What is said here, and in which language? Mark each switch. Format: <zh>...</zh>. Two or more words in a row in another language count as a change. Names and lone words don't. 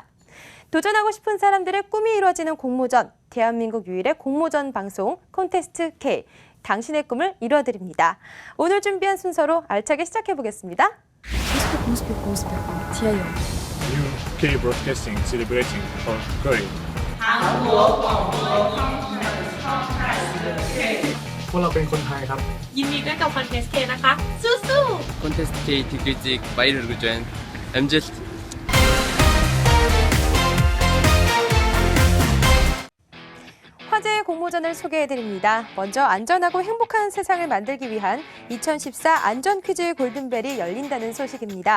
<ko>도전하고 싶은 사람들의 꿈이 이루어지는 공모전, 대한민국 유일의 공모전 방송 콘테스트 K. 당신의 꿈을 이루어드립니다. 오늘 준비한 순서로 알차게 시작해보겠습니다. 디아이오.</ko> <en>New K Broadcasting celebrating for Korea.</en> <th>พวกเราเป็นคนไทยครับ ยินดีด้วยกับคอนเทสต์เคนะคะ สู้ๆ</th> <ko>콘테스트 K 디글직 바이럴 그전 MZ 화제의 공모전을 소개해드립니다. 먼저 안전하고 행복한 세상을 만들기 위한 2014 안전퀴즈 골든벨이 열린다는 소식입니다.</ko>